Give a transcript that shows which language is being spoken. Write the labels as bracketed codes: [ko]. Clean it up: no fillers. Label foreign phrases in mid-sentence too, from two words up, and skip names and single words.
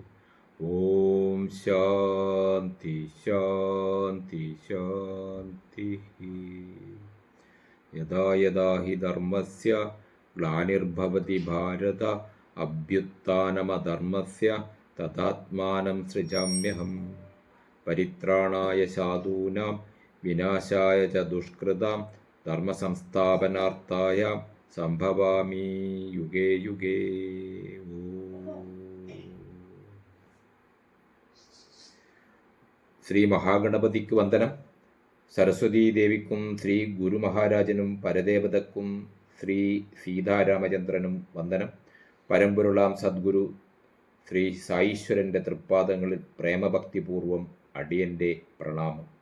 [sa] ഓം ശാന്തി ശാന്തി ശാന്തി. യദാ യദാ ഹി ധർമ്മസ്യ ഗ്ലാനിർഭവതി ഭാരത അഭ്യുത്ഥാനമധർമ്മസ്യ തദാത്മാനം സൃജാമ്യഹം. പരിത്രാണായ സാധൂനാം വിനാശായ ച ദുഷ്കൃതാം ധർമ്മസംസ്ഥാപനാർത്ഥായ സംഭവാമി യുഗേ യുഗേ. [ml] ശ്രീ മഹാഗണപതിക്ക് വന്ദനം. സരസ്വതീ ദേവിക്കും ശ്രീ ഗുരു മഹാരാജനും പരദേവതക്കും ശ്രീ സീതാരാമചന്ദ്രനും വന്ദനം. പരമ്പൊരുളാം സദ്ഗുരു ശ്രീ സായീശ്വരൻ്റെ തൃപ്പാദങ്ങളിൽ പ്രേമഭക്തിപൂർവം അടിയൻ്റെ പ്രണാമം.